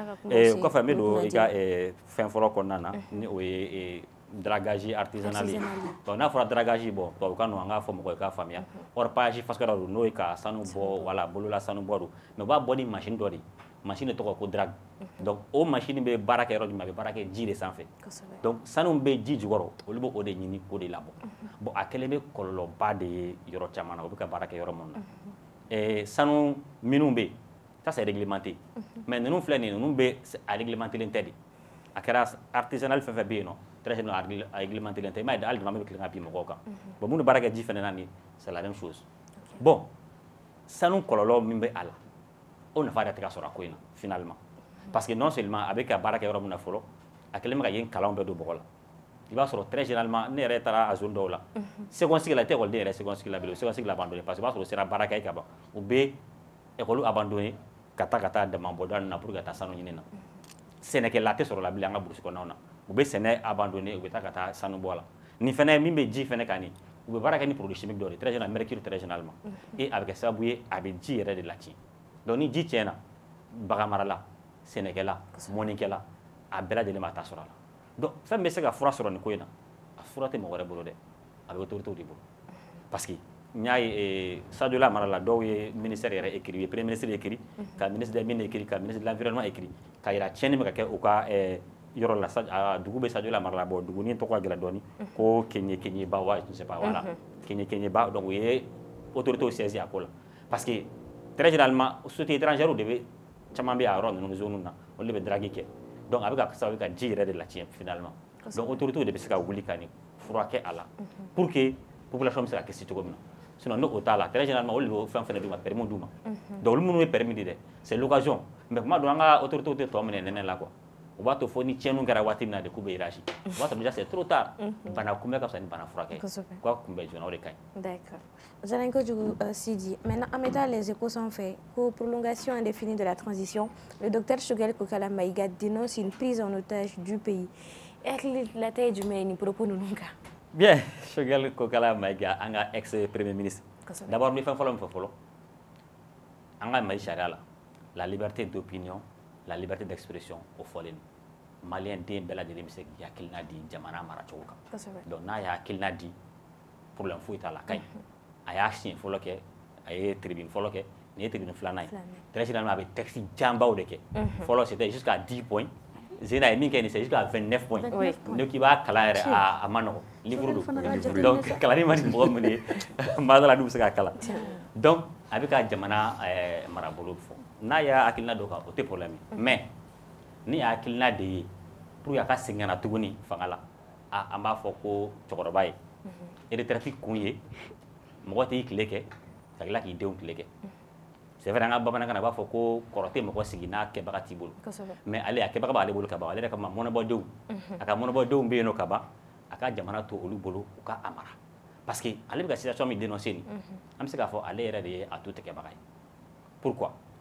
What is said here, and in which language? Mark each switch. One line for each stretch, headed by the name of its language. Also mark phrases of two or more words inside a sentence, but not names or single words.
Bambara: o kɔfɛ n bɛ don i ka fɛn fɔlɔ kɔnɔna na ni o ye
French: dragage artisanal
Bambara: ye donc n'a fɔra dragage bon tubabukan ninnu an k'a fɔ mɔgɔw ye k'a faamuya orpaillage fasika dɔ don n'o ye ka sanu bɔ wala bolola sanu bɔ don mais u b'a bɔ ni machine dɔ de ye machine de tɔgɔ ko drague donc o machine bɛ baara kɛ yɔrɔ jumɛn a bɛ baara kɛ ji de sanfɛ donc sanu bɛ ji jukɔrɔ olu bɛ o de ɲini k'o de labɔ bon a kɛlen bɛ kɔlɔlɔba de ye yɔrɔ caman na o bɛ ka baara kɛ yɔrɔ minnu na sanu minnu bɛ yen
French: ça c'est réglementé mais
Bambara: ninnu filɛ nin ye ninnu bɛ a réglementé len tɛ de a kɛra artisanal fɛn fɛn bɛ yen nɔ
French: très général
Bambara: a réglementé len tɛ i m'a ye hali dama bɛ tilen ka bin mɔgɔw kan bon minnu baara kɛ ji fɛnɛ na nin
French: c'est la même chose
Bambara: bon sanu kɔlɔlɔ min bɛ a la o nafa yɛrɛ tɛ ka sɔrɔ a ko in na
French: finalement parce que non seulement
Bambara: a bɛ ka baara kɛ yɔrɔ min na fɔlɔ a kɛlen bɛ ka yen kalanw bɛɛ don bɔgɔ la i b'a sɔrɔ
French: très généralement
Bambara: ne yɛrɛ taara a zone dɔw la
French: seconde cycle
Bambara: la i tɛ ekɔliden yɛrɛ
French: seconde cycle
Bambara: la bilen
French: seconde cycle abandonné
Bambara: parce que i b'a sɔrɔ u sera baara kɛ ka ban u bɛ ekɔli abandonné ka taa dama bɔda ninnu na pour que ka taa sanu ɲini na sɛnɛkɛla tɛ sɔrɔ la bilen an ka burusi kɔnɔnaw na u bɛ sɛnɛ abandonné u bɛ taa ka taa sanu bɔ a la nin fɛnɛ min bɛ ji fɛnɛ kan nin u bɛ baara kɛ ni
French: produit chimique
Bambara: dɔ de très
French: généralement mercure très généralement et
Bambara: a bɛ kɛ sababu ye a bɛ ji yɛrɛ de latiɲɛ donc ni ji tiɲɛna bagan marala sɛnɛkɛla mɔnikɛla a bɛɛ lajɛlen b'a ta sɔrɔ a la donc fɛn min bɛ se ka fura sɔrɔ nin ko in na a fura tɛ mɔgɔ wɛrɛ bolo dɛ a bɛ autorités de bolo parce que n y'a ye Sadiola mara la dɔw ye ministère yɛrɛ écrit u ye
French: premier ministre
Bambara: écrit ka
French: ministre des mines
Bambara: écrit ka
French: ministre de l'environnement
Bambara: écrit ka yira tiɲɛni bɛ ka kɛ u ka yɔrɔ la dugu bɛ Sadiola mara la bon dugu ni tɔgɔ ka gɛlɛn dɔɔni ko Keɲeba wa
French: je ne sais pas voilà
Bambara: Keɲeba donc u ye
French: autorités saisi
Bambara: a ko la parce que
French: très généralement société étrangère
Bambara: de bɛ caman bɛ a yɔrɔ ninnu zone na olu de bɛ drague kɛ donc a bɛ ka sababu ka ji yɛrɛ de latiɲɛ finalement donc autorités de bɛ se ka wuli ka nin fura kɛ a la pour que population bɛ se ka kisi cogo min na sinon n'o t'a la
French: très généralement
Bambara: olu de bɛ fɛn fɛnɛ d'u ma permis d'u ma donc olu minnu ye permis di dɛ
French: c'est l'occasion mais
Bambara: kuma dɔ an ka autorités tɛ tɔ minɛ nɛnɛ la quoi u b'a to fo ni tiɲɛniw kɛra waati min na de k'u bɛ hiérarchie o b'a sɔrɔ
French: déjà c'est trop tard
Bambara: bana kunbɛ ka fisa ni bana furakɛ ye k'a kunbɛ joona o de ka ɲi.
French: D'accord.
Bambara: Diyara n ye kojugu
French: Sidi. Maintenant
Bambara: an bɛ taa
French: les échos
Bambara: sanfɛ ko
French: prolongation indéfinie de la transition le docteur Choguel Kokala Maïga dénonce une prise en otage du pays.
Bambara: Hakili la tɛ ye jumɛn ye nin propos ninnu kan. Bien, Choguel Kokala Maïga an ka
French: ex premier ministre d'abord
Bambara: n bɛ fɛn fɔlɔ min fɔ fɔlɔ an ka Mali sariya la la
French: liberté d'opinion la liberté d'expression
Bambara: o fɔlen don maliyɛn den bɛɛ lajɛlen bɛ se k'i hakilina di jamana maracogo kan donc n'a y'a hakilina di problème foyi t'a la a ka ɲi a y'a siɲɛ fɔlɔ kɛ a ye tribune fɔlɔ kɛ nin ye tribune filanan ye
French: très généralement
Bambara: a bɛ texte janbaw de kɛ fɔlɔ
French: c'était jusqu'à 10 points
Bambara: Zena ye min kɛ nin
French: c'est jusqu'à 29 points
Bambara: ne k'i b'a kalan yɛrɛ a ma nɔgɔn livre don donc kalanni ma di mɔgɔ min ye madala n'u bɛ se k'a kalan donc a bɛ ka jamana marabolo fɔ n'a y'a hakilina dɔ kan o tɛ problème mais ni y'a hakilina de ye pour que a ka segin ka na tuguni fanga la an b'a fɔ ko cɛkɔrɔba ye retraite kun ye mɔgɔ t'i tile kɛ ka tila k'i denw tile kɛ
French: c'est vrai
Bambara: an ka bamanankan na a b'a fɔ ko kɔrɔ tɛ mɔgɔ sigi n'a kɛbaga t'i bolo mais ale a kɛbaga b'ale bolo ka ban ale yɛrɛ kama mɔnɛbɔdenw a ka mɔnɛbɔdenw bɛ yen nɔ ka ban a ka jamana to olu bolo u ka a mara parce que ale bɛ ka situation min dénoncer nin an bɛ se k'a fɔ ale yɛrɛ de ye a to tigɛbaga ye pourquoi